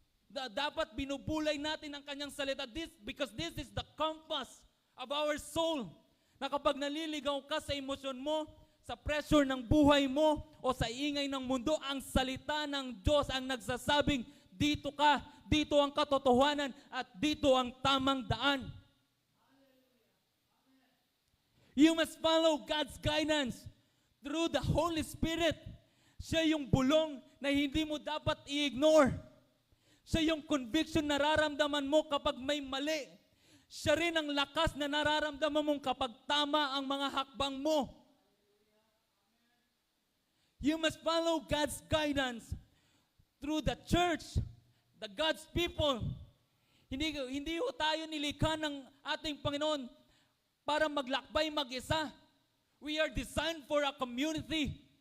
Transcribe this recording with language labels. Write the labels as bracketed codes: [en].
[tl] Dapat binubulay natin ang kanyang salita [en] because this is the compass of our soul. [tl] Na kapag naliligaw ka sa emosyon mo, sa pressure ng buhay mo, o sa ingay ng mundo, ang salita ng Diyos ang nagsasabing, dito ka, dito ang katotohanan, at dito ang tamang daan. [en] You must follow God's guidance through the Holy Spirit. [tl] Siya yung bulong na hindi mo dapat i-ignore. Siya yung conviction na nararamdaman mo kapag may mali. Siya rin ang lakas na nararamdaman mo kapag tama ang mga hakbang mo. [en] You must follow God's guidance through the church, the God's people. [tl] Hindi ho tayo nilikha ng ating Panginoon para maglakbay mag-isa. [en] We are designed for a community.